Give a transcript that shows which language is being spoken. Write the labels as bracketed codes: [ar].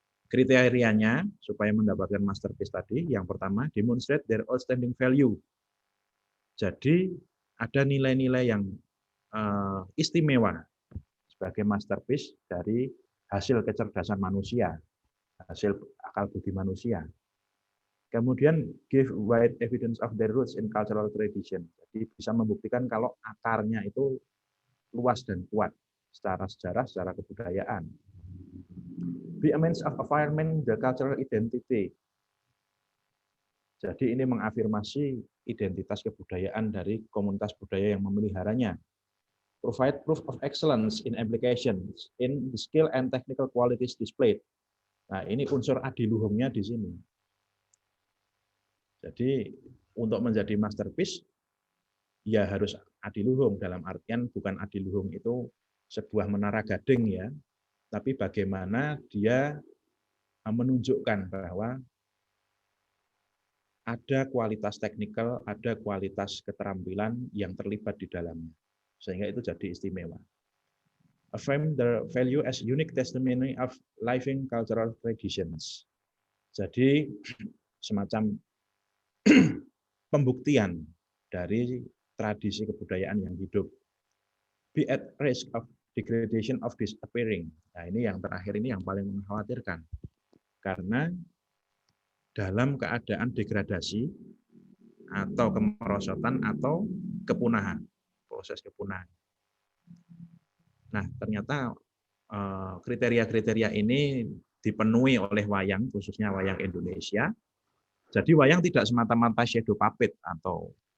[id] Kriterianya supaya mendapatkan masterpiece tadi, yang pertama, [en] demonstrate their outstanding value. [id] Jadi ada nilai-nilai yang istimewa sebagai masterpiece dari hasil kecerdasan manusia, hasil akal budi manusia. [en] Kemudian give wide evidence of their roots in cultural tradition. [id] Jadi bisa membuktikan kalau akarnya itu luas dan kuat secara sejarah, secara kebudayaan. [en] Be a means of affirming the cultural identity. [id] Jadi ini mengafirmasi identitas kebudayaan dari komunitas budaya yang memeliharanya. [en] Provide proof of excellence in applications, in the skill and technical qualities displayed. [id] Nah, ini unsur adiluhungnya di sini. Jadi untuk menjadi masterpiece, ya harus adiluhung, dalam artian bukan adiluhung itu sebuah menara gading ya, tapi bagaimana dia menunjukkan bahwa ada kualitas teknikal, ada kualitas keterampilan yang terlibat di dalamnya, sehingga itu jadi istimewa. [en] Affirm the value as unique testimony of living cultural traditions. [id] Jadi semacam pembuktian dari tradisi kebudayaan yang hidup. [en] Be at risk of degradation of disappearing. [id] Nah, ini yang terakhir ini yang paling mengkhawatirkan. Karena dalam keadaan degradasi atau kemerosotan atau kepunahan, proses kepunahan. Nah, ternyata kriteria-kriteria ini dipenuhi oleh wayang, khususnya wayang Indonesia. Jadi wayang tidak semata-mata shadow puppet atau